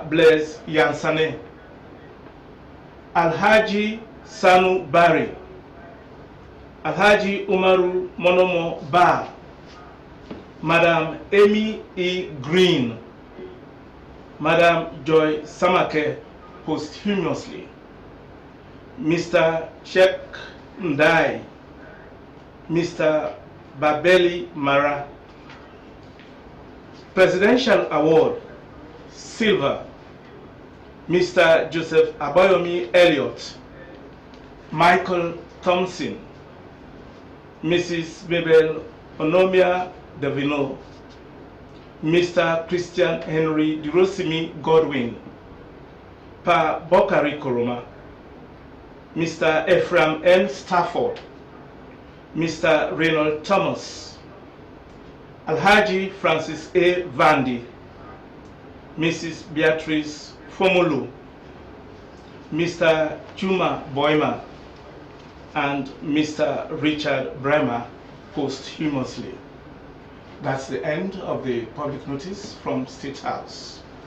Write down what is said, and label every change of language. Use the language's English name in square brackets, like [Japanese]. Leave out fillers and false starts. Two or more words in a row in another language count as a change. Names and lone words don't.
[English] Blaise Yansane, Alhaji Sanu Bari, Alhaji Umaru Monomo Ba, Madam Amy E. Green, Madam Joy Samake posthumously, Mr. Sheikh Ndai, Mr. Babeli Mara, Presidential Award, Silver, Mr. Joseph Abayomi Elliott, Michael Thompson, Mrs. Mabel Onomia Davino, Mr. Christian Henry Dirosimi Godwin, Pa Bokari Koroma, Mr. Ephraim N. Stafford, Mr. Reynold Thomas, Alhaji Francis A. Vandi, Mrs. Beatrice Fomolu, Mr. Juma Boima, and Mr. Richard Bremer posthumously. That's the end of the public notice from State House.